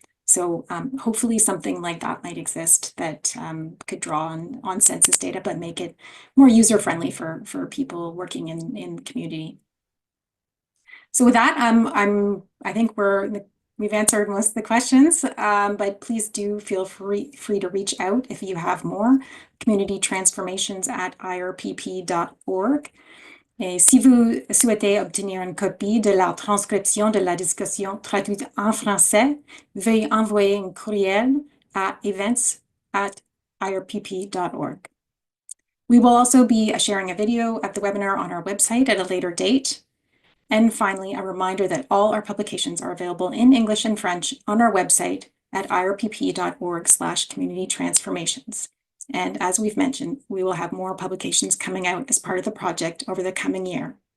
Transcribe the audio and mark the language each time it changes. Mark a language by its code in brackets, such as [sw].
[en] So hopefully something like that might exist that could draw on census data, but make it more user-friendly for people working in the community. So with that, I think we've answered most of the questions, but please do feel free to reach out if you have more. communitytransformations@irpp.org. [fr] Et si vous souhaitez obtenir une copie de la transcription de la discussion traduite en français, veuillez envoyer un courriel à events@irpp.org. [en] We will also be sharing a video of the webinar on our website at a later date. And finally, a reminder that all our publications are available in English and French on our website at irpp.org/community transformations. And as we've mentioned, we will have more publications coming out as part of the project over the coming year.